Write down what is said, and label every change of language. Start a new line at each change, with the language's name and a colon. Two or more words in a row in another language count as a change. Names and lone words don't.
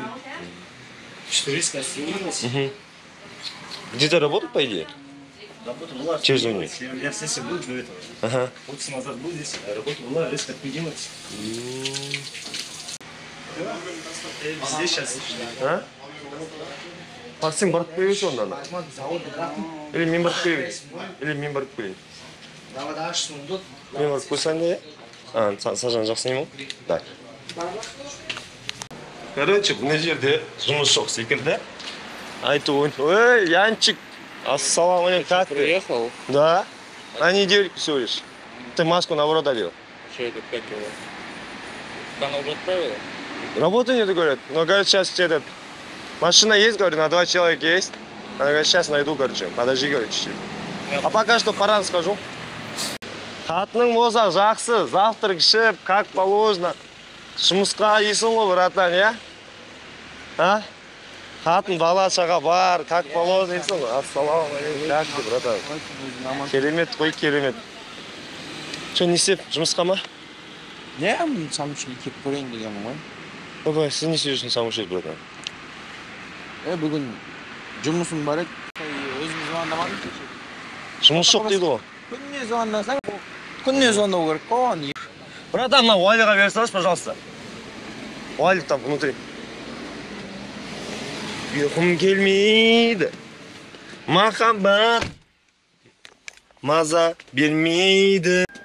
Russian: 400 сменилась. Где ты работал, по идее? Работа была. Через универ. Я в сессии был до этого. Ага. Полчаса назад был здесь, а работа была, резко отменилась. Здесь сейчас. А?
Kazakh: Сен барып келіп онда ана? Или мен барып келейін? Или мен барып келейін? Мен барып қойсаң да, я? Сажан жақсы ма? Да. Короче, мына жерде жұмыс жоқ секілді. Айтып ойын. Ой, Янчик! Ассалаумалейкум,
Russian: как ты? Приехал? Да. На недельку всего лишь. Ты маску наоборот одел. Что это, как его? Она уже отправила? Работы нет, говорят. Но, говорят, сейчас этот... Машина есть, говорю, на 2 человека есть. Она говорит, сейчас найду, короче. Подожди, говорит, чуть-чуть. А пока что пора скажу.
Kazakh: Қатының болса жақсы, завтрак ішіп,
Russian: как положено.
Kazakh: Жұмысқа дейсің ғой, братан, я? А? Қатын бала шаға бар,
Russian: как положено
Kazakh: дейсің ғой.
Russian: Ассалаумағалейкум, как ты, братан?
Kazakh: Керемет қой, керемет. Че, не істеп, жұмысқа ма? Не, самуши келіп көрейін дегенмін ғой. Опа, сіз не істеп самуши, братан? Бүгін жұмысым бар еді. Өзім звондамадым. Жұмыс жоқ дейді ғой. Күніне звондасаң, күніне звондау керек қой. Братан, на Уайлиға бере салшы, пожалуйста.
Russian: Уайлик там внутри.
Kazakh: Ұйқым келмейді. Махаббат маза бермейді.